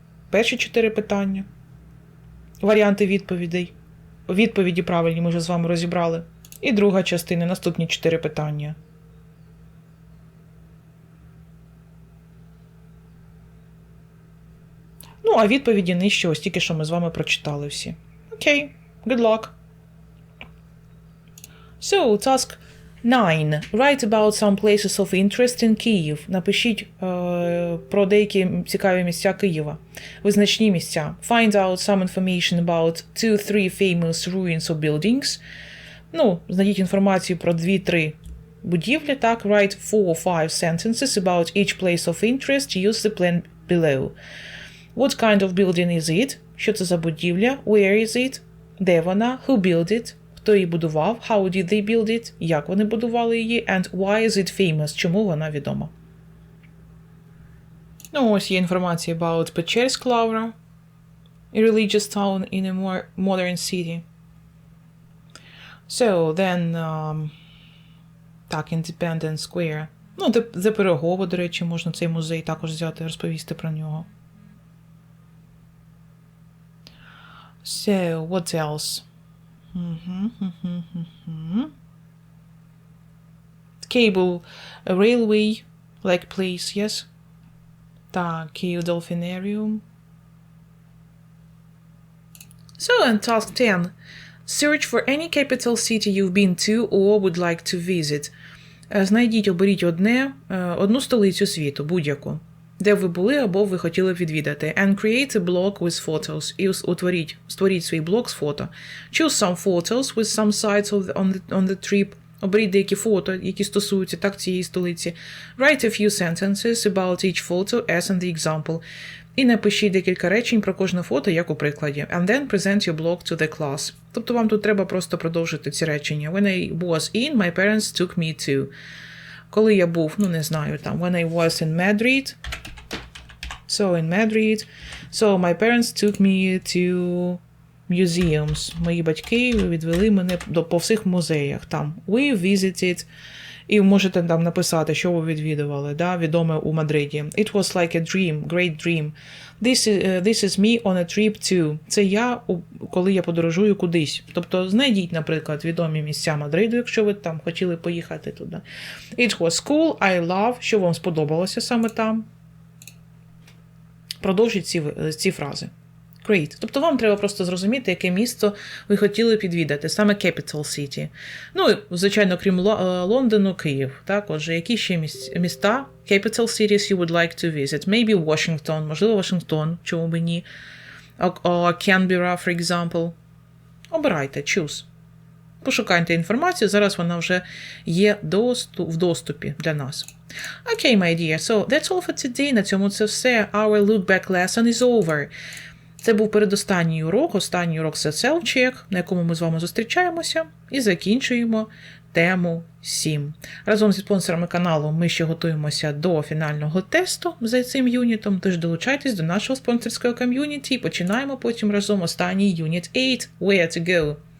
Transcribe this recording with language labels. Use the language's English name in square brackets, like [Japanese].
[Ukrainian] Перші 4 питання. Варіанти відповідей. Відповіді правильні ми вже з вами розібрали. І друга частина, наступні 4 питання. Ну, а відповіді нижче, ось тільки що ми з вами прочитали всі. [English] Окей, good luck. So, task 9. Write about some places of interest in Kyiv. [Ukrainian] Напишіть про деякі цікаві місця Києва. Визначні місця. [English] Find out some information about 2-3 famous ruins or buildings. [Ukrainian] Ну, знайдіть інформацію про 2-3 будівлі, так. [English] Write 4-5 sentences about each place of interest. Use the plan below. What kind of building is it? [Ukrainian] Що це за будівля? [English] Where is it? [Ukrainian] Де вона? [English] Who built it? [Ukrainian] Хто її будував? [English] How did they build it? [Ukrainian] Як вони будували її? [English] And why is it famous? [Ukrainian] Чому вона відома? Ну, ось є інформація [English] about Печерськ Лавра, a religious town in a more modern city. So, then, так, Independence Square. [Ukrainian] Ну, The Пирогово, до речі, можна цей музей також взяти, розповісти про нього. [English] So, what else? Cable railway, like place, yes? [Ukrainian] Так, Kyiv Dolphinarium. [English] So, and task 10. Search for any capital city you've been to or would like to visit. [Ukrainian] Знайдіть, оберіть одну столицю світу, будь-яку, де ви були або ви хотіли б відвідати. [English] And create a blog with photos. [Ukrainian] І створіть свій блог з фото. [English] Choose some photos with some sites on the trip. [Ukrainian] Оберіть деякі фото, які стосуються так цієї столиці. [English] Write a few sentences about each photo as in the example. [Ukrainian] І напишіть декілька речень про кожне фото, як у прикладі. [English] And then present your blog to the class. [Ukrainian] Тобто вам тут треба просто продовжити ці речення. [English] When I was in, my parents took me to. [Ukrainian] Коли я був, ну не знаю, там, [English] when I was in Madrid. So, in Madrid. So, my parents took me to museums. [Ukrainian] Мої батьки відвели мене по всіх музеях. [English] Там, we visited. [Ukrainian] І можете там написати, що ви відвідували, да, відоме у Мадриді. [English] It was like a dream, great dream. This is me on a trip to. [Ukrainian] Це я, коли я подорожую кудись. Тобто знайдіть, наприклад, відомі місця Мадриду, якщо ви там хотіли поїхати туди. [English] It was cool, I love. [Ukrainian] Що вам сподобалося саме там? Продовжіть ці фрази. Great. Тобто вам треба просто зрозуміти, яке місто ви хотіли підвідати, саме Capital City. Ну, звичайно, крім Лондону, Київ. Так, отже, які ще міста [English] Capital Cities you would like to visit? [Ukrainian] Maybe Washington, можливо, Вашингтон, чому б ні. [English] Canberra, for example. [Ukrainian] Обирайте, choose. Пошукайте інформацію, зараз вона вже є в доступі для нас. [English] Okay, my dear, so that's all for today. [Ukrainian] На цьому це все. [English] Our look back lesson is over. [Ukrainian] Це був передостанній урок, останній урок це self-check, на якому ми з вами зустрічаємося і закінчуємо тему 7. Разом зі спонсорами каналу ми ще готуємося до фінального тесту за цим юнітом, тож долучайтесь до нашого спонсорського ком'юніті і починаємо потім разом останній юніт 8 Where to go.